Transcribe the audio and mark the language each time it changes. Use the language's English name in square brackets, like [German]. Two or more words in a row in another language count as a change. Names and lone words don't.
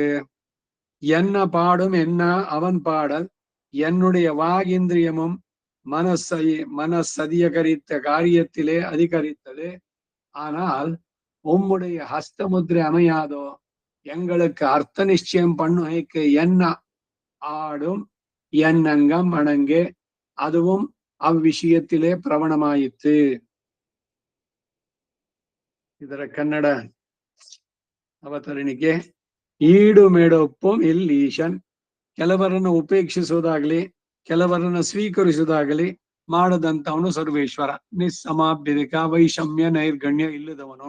[Tamil] என்ன பாடும் என்ன அவன் பாடல், என்னுடைய வாகிந்திரியமும் மனசதியகரித்த காரியத்திலே அதிகரித்தது. ஆனால் உம்முடைய ஹஸ்தமுத்திரை அமையாதோ எங்களுக்கு அர்த்த நிச்சயம் பண்ணுகைக்கு என்ன ஆடும் என் அங்கம் அணங்கே, அதுவும் அவ்விஷயத்திலே பிரவணமாயிற்று. [Kannada] ಇದರ ಕನ್ನಡ ಅವತರಣಿಕೆ. [Tamil] ஈடு மேடொப்பும் இல் ஈசன், [Kannada] ಕೆಲವರನ್ನು ಉಪೇಕ್ಷಿಸುವುದಾಗ್ಲಿ ಕೆಲವರನ್ನು ಸ್ವೀಕರಿಸುವುದಾಗಲಿ ಮಾಡದಂತವನು ಸರ್ವೇಶ್ವರ. ನಿಸ್ಸಮಾಭ್ಯದಿಕ ವೈಷಮ್ಯ ನೈರ್ಗಣ್ಯ ಇಲ್ಲದವನು.